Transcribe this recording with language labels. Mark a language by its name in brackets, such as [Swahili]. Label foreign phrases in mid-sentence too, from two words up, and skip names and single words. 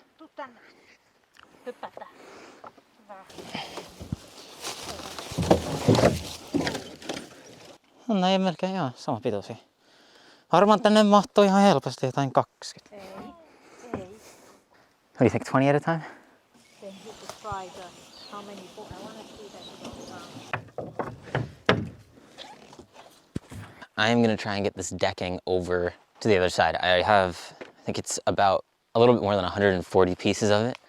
[Finnish] Tuu tänne. Hyppätä. Hyvä. No ei melkein joo, sama pituisia. Varmaan tänne mahtuu ihan helposti jotain 20. Ei. [English] What do you think, 20 at a time? Then you could try how many books. I want to see that you don't I am gonna try and get this decking over to the other side. I think it's about a little bit more than 140 pieces of it.